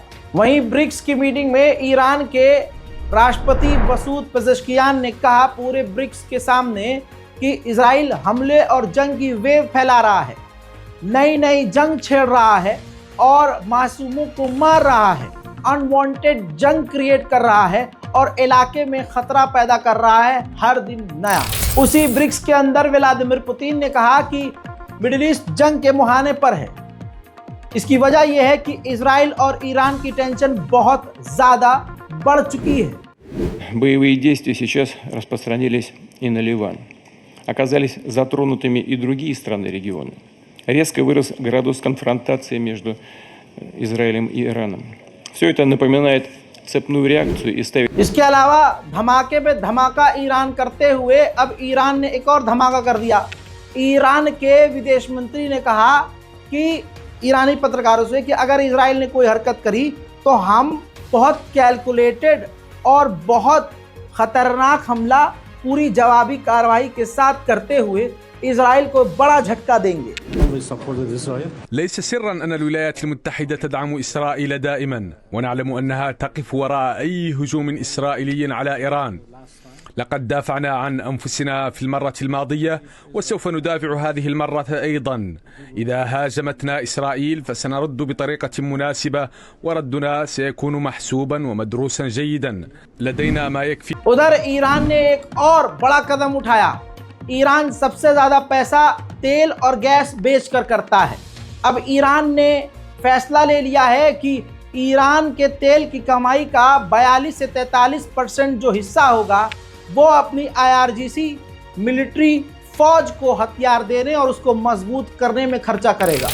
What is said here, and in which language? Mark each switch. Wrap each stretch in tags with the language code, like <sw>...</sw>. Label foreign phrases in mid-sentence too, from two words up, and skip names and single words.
<hi>वहीं ब्रिक्स की मीटिंग में ईरान के राष्ट्रपति मसूद पेज़ेश्कियान ने कहा पूरे ब्रिक्स के सामने कि इजराइल हमले और जंग की वेव फैला रहा है, नई नई जंग छेड़ रहा है और मासूमों को मार रहा है, अनवांटेड जंग क्रिएट कर रहा है और इलाके में खतरा पैदा कर रहा है हर दिन नया। उसी ब्रिक्स के अंदर व्लादिमीर पुतिन ने कहा कि मिडिल ईस्ट जंग के मुहाने पर है। इसकी वजह यह है कि इजराइल और ईरान की टेंशन बहुत ज़्यादा बढ़ चुकी है।</hi> <ru>Боевые действия сейчас распространились и на Ливан. Оказались затронутыми и другие страны региона. Резко вырос градус конфронтации между Израилем и Ираном. Все это напоминает цепную реакцию и ставит...</ru> <hi>इसके अलावा धमाके पे धमाका ईरान करते हुए अब ईरान ने एक और धमाका कर दिया। ईरान के विदेश मंत्री ने कहा कि ईरानी पत्रकारों से कि अगर इजराइल ने कोई हरकत करी तो हम बहुत कैलकुलेटेड और बहुत ख़तरनाक हमला पूरी जवाबी कार्रवाई के साथ करते हुए इजराइल को बड़ा झटका देंगे।</hi> <ar>ليس سرا أن الولايات المتحدة تدعم إسرائيل دائما، ونعلم أنها تقف وراء أي هجوم إسرائيلي على إيران، لقد دافعنا عن أنفسنا في المرة الماضية وسوف ندافع هذه المرة أيضا. إذا هاجمتنا إسرائيل فسنرد بطريقة مناسبة، وردنا سيكون محسوبا ومدروسا جيدا. لدينا ما يكفي.</ar> <hi>उधर ईरान ने एक और बड़ा कदम उठाया। ईरान सबसे ज़्यादा पैसा तेल और गैस बेचकर करता है। अब ईरान ने फैसला ले लिया है कि ईरान के तेल की कमाई का 42 से 43% जो हिस्सा होगा वो अपनी IRGC मिलिट्री फौज को हथियार देने और उसको मजबूत करने में खर्चा करेगा।</hi>